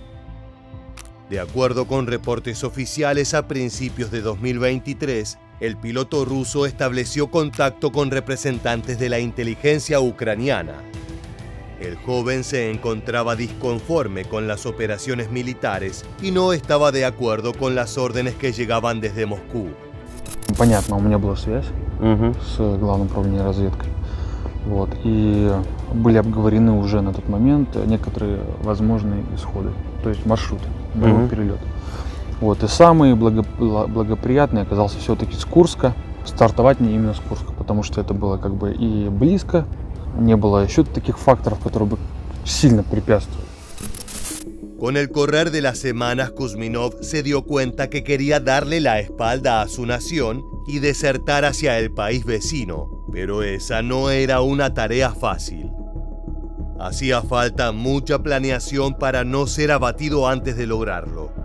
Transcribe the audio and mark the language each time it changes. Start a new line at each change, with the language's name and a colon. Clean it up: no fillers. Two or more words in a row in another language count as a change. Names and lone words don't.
Spanish: De acuerdo con reportes oficiales, a principios de 2023, el piloto ruso estableció contacto con representantes de la inteligencia ucraniana. El joven se encontraba disconforme con las operaciones militares y no estaba de acuerdo con las órdenes que llegaban desde Moscú.
Russian: Понятно, у меня была связь с Главным управлением разведки. Вот, и были обговорены уже на тот момент некоторые возможные исходы, то есть маршруты боевых перелетов. Вот, и самый благоприятный оказался все-таки с Курска. Стартовать не именно с Курска, потому что это было как бы и близко, не было еще таких факторов, которые бы сильно препятствовали.
Spanish: Con el correr de las semanas, Kuzminov se dio cuenta que quería darle la espalda a su nación y desertar hacia el país vecino, pero esa no era una tarea fácil. Hacía falta mucha planeación para no ser abatido antes de lograrlo.